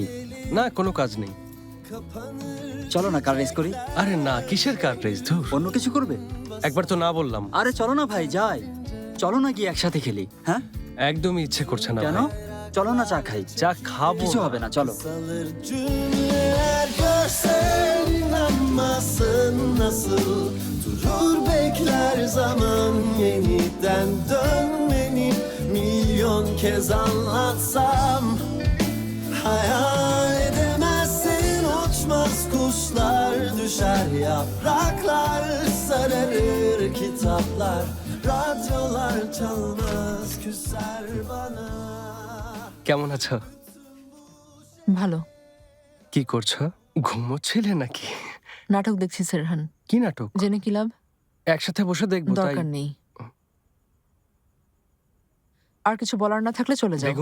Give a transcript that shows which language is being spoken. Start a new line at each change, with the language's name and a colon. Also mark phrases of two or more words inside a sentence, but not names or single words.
Bangla: না, কোনো কাজ নেই। চলো না
English: car race
Bangla: করি। আরে না, কিসের
English: car race?
Bangla: ধুর, অন্য কিছু করবে? একবার তো না বললাম। আরে চলো না ভাই, যাই। চলো না গিয়ে একসাথে খেলি। হ্যাঁ, একদমই ইচ্ছে করছে না। কেন? ভাই। চলো না চা খাই। চা খাবো কিছু না। হবে না, চলো।
Turkish: Salır cümleler görsen inanmazsın nasıl durur bekler zaman yeniden dönmeni milyon kez anlatsam hayal edemezsin uçmaz kuşlar düşer yapraklar sararır kitaplar radyolar çalmaz küser bana.
Bangla: কেমন আছো? ভালো। কি করছো? ঘুমোচ্ছিলে নাকি? নাটক দেখছি সেরহান। কি নাটক? জেনে কি লাভ? একসাথে বসে দেখবো তাই। দরকার নেই। আর কিছু বলার না থাকলে চলে যাও।